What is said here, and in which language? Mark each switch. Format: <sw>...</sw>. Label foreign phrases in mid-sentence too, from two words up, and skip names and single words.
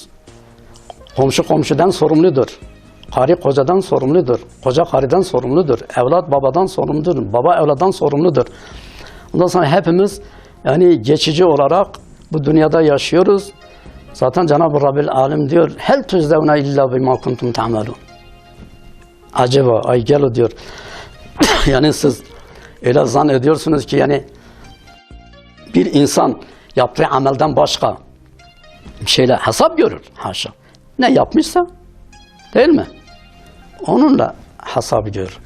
<tr>Komşu komşudan sorumludur. Karı kocadan sorumludur. Koca karıdan sorumludur. Evlat babadan sorumludur. Baba evlattan sorumludur. Ondan sonra hepimiz yani geçici olarak bu dünyada yaşıyoruz. Zaten Cenab-ı Rabbel Alem diyor</tr> <ar>هل تجزون إلا بما كنتم تعملون.</ar> <tr>Acaba ay gel diyor. Yani siz öyle zannediyorsunuz ki yani bir insan yaptığı amelden başka bir şeyle hesap görür. Haşa. Ne yapmışsa değil mi? Onunla hesap görür.</tr>